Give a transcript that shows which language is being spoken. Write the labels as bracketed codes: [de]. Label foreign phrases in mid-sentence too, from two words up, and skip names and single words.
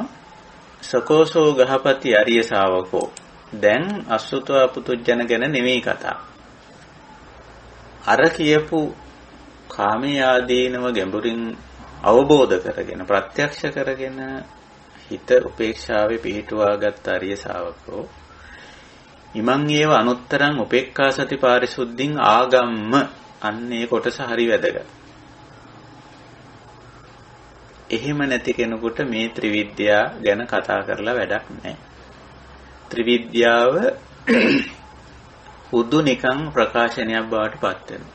[pi] සකෝසෝ ගහපති අරිය ශාවකෝ. [si] දැන් [pi] අසුතවා පුතුජන [si] ගැන නෙමෙයි කතා. අර කියපු කාමයේ ආදීනව ගැඹුරින් අවබෝධ කරගෙන ප්‍රත්‍යක්ෂ කරගෙන හිත උපේක්ෂාවේ පිහිටුවාගත් [pi] අරිය ශාවකෝ ඉමං ඒව අනුත්තරං උපේක්ඛා සති පාරිසුද්ධින් ආගම්ම. [si] අන්නේ කොටස හරි වැදගත්. එහෙම නැති කෙනෙකුට මේ ත්‍රිවිද්‍යා ගැන කතා කරලා වැඩක් නැහැ. ත්‍රිවිද්‍යාව හුදු නිකං ප්‍රකාශනයක් බවට පත් වෙනවා.